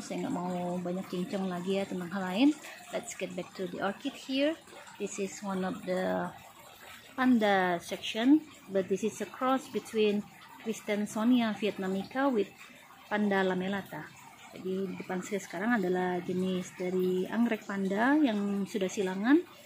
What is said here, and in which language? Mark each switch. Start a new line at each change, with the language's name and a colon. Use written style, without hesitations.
Indonesian: Saya nggak mau banyak cincang lagi ya tentang hal lain.
English: Let's get back to the orchid here. This is one of the panda section, but this is a cross between Kristensonia vietnamica with Panda lamellata.
Indonesian: Jadi di depan saya sekarang adalah jenis dari anggrek panda yang sudah silangan.